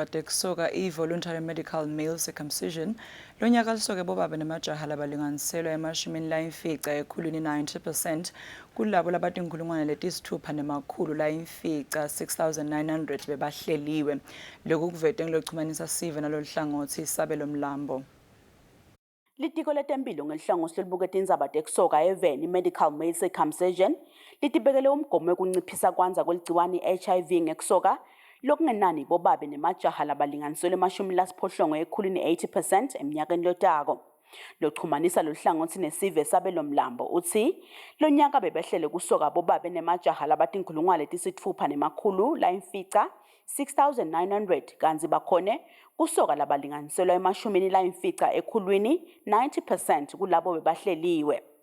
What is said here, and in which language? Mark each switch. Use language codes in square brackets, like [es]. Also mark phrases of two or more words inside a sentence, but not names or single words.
[ss] tekusoka i- [en] voluntary medical male circumcision [ss] lonyaka lisoke bobaba nemajaha labalinganiselwa emashumini layimfica ekhulwini 90% kulabo labatinkulungwane letisithupha nemakhulu layimfica 6,900 bebahleliwe. Lokhu kuvete ngilochumanisa sive naloluhlangothi Isabelo Mlambo. Litiko letempilo ngelihlangothi lolubuka tindzaba tekusoka eveni [en] medical male circumcision [ss] litibekele umgomo wekunciphisa kwanza kweligciwane i-HIV ngekusoka lokungenani bobabe nemajaha labalinganiselwa emashumi lasiphohlongo ekhulwini 80% eminyakeni lotako. Lochumanisa loluhlangothi nesive Isabelo Mlambo uthi lonyaka bebehlele kusoka bobabe nemajaha labatinkulungwane letisithupha nemakhulu layimfica 6,900 kanti bakhone kusoka labalinganiselwa emashumini layimfica ekhulwini 90% kulabo bebahleliwe.